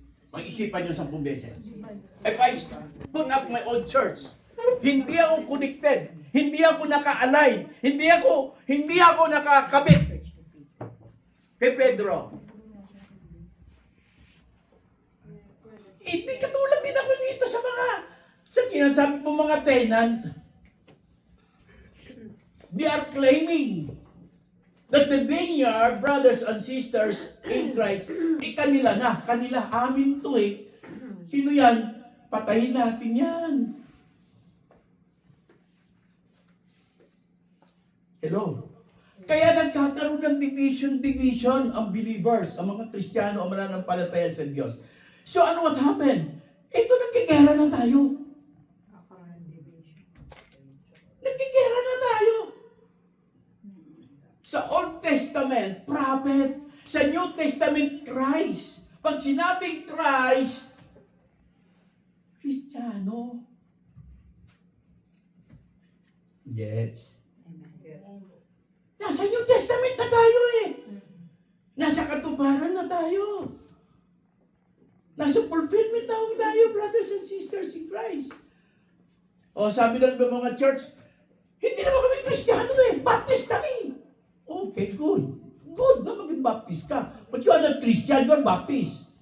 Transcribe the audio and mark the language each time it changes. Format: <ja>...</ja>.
<tl>Pag-isipan nyo 10 beses.</tl> <en>If I put up my own church,</en> <tl>hindi ako connected, hindi ako naka-align, hindi ako nakakabit kay Pedro. Hindi katulad din ako dito sa kinasabi po mga tenant.</tl> <en>They are claiming that the vineyard, brothers and sisters in Christ,</en> <tl>kanila na, amin to eh. Sino yan? Patayin natin yan.</tl> <en>Hello?</en> <tl>Kaya nagkakaroon ng division ang believers, ang mga Kristiyano, ang mananampalataya sa Diyos. So ano what happened? Ito, nagkikera na tayo. Nagkikera na tayo. Sa Old Testament, prophet. Sa New Testament, Christ. Pag sinabing Christ, Kristiyano. Yes. Nasa New Testament na tayo eh. Nasa katuparan na tayo. Nasa fulfillment na tayo,</tl> <en>brothers and sisters in Christ.</en> <tl>O sabi ng mga church, hindi naman kami Kristiyano eh. Baptist kami. Okay, good. Good na maging Baptist ka.</tl> <en>But you are not Christian, you are Baptist.</en>